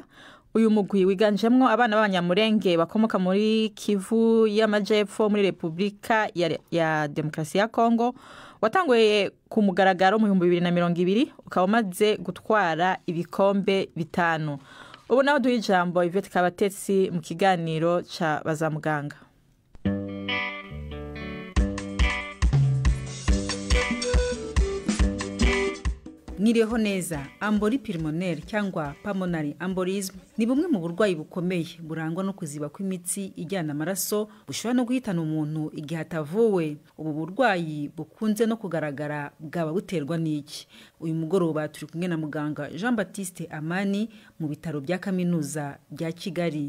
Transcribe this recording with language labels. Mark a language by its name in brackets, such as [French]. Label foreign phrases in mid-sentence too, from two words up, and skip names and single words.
[Rundi] Uyu mugwi wiganjemwo abana b'abanyamurenge bakomoka muri Kivu y'Amajepfo muri Republika ya Demokarasi ya Kongo, watanguye ku mugaragaro mu 2020 ukaba umaze gutwara ibikombe 5. Ubu naho duha ijambo Yvette Kabatetsi mu kiganiro ca Bazamuganga. Mwiriho neza. [French] Ambori pulmonaire [Kinyarwanda] cyangwa [English] pulmonary embolism [Kinyarwanda] ni bumwe mu burwayi bukomeye burangwa no kuziba kw'imitsi ijyana amaraso, bushobora no guhitana umuntu igihe atavuwe. Ubu burwayi bukunze no kugaragara bwaba buterwa n'iki? Uyu mugoroba turi kumwe na muganga Jean Baptiste Amani mu bitaro bya kaminuza bya Kigali.